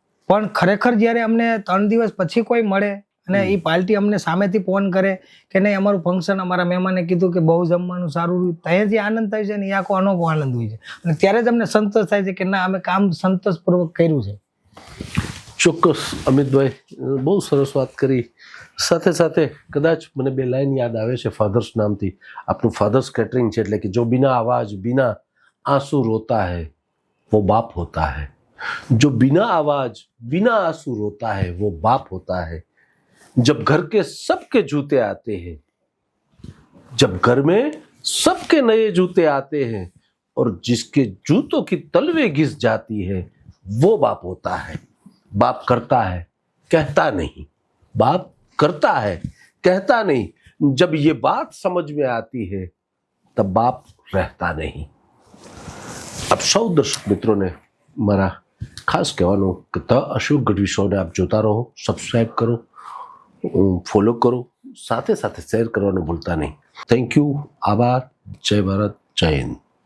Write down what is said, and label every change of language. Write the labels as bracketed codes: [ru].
[gu] પણ ખરેખર જ્યારે અમને 3 દિવસ પછી કોઈ મળે અને એ પાર્ટી અમને સામેથી ફોન કરે કે નહીં અમારું ફંક્શન, અમારા મહેમાને કીધું કે બહુ જમવાનું સારું રહ્યું, ત્યાં જે આનંદ થાય છે ને એ આખો અનોખો આનંદ હોય છે. અને ત્યારે જ અમને સંતોષ થાય છે કે ના અમે કામ સંતોષપૂર્વક કર્યું છે. ચોક્કસ અમિતભાઈ, બહુ સરસ વાત કરી. સાથે સાથે કદાચ મને 2 લાઈન યાદ આવે છે ફાધર્સ નામથી. આપનું ફાધર્સ કેટરિંગ છે, એટલે કે [hi] જો બિના આવાજ બિના આंसू रोता है वो बाप होता है, जो बिना आवाज बिना आंसू रोता है वो बाप होता है, जब घर के सबके जूते आते हैं, जब घर में सबके नए जूते आते हैं और जिसके जूतों की तलवे घिस जाती है वो बाप होता है. बाप करता है कहता नहीं, बाप करता है कहता नहीं. जब ये बात समझ में आती है तब बाप रहता नहीं. [gu] આપ સૌ દર્શક મિત્રોને મારા ખાસ કહેવાનું કે ધ અશોક ગઢવી શોને આપ જોતા રહો, સબસ્ક્રાઈબ કરો, ફોલો કરો, સાથે સાથે શેર કરવાનું ભૂલતા નહીં. Thank you. આભાર. જય ભારત. જય હિન્દ.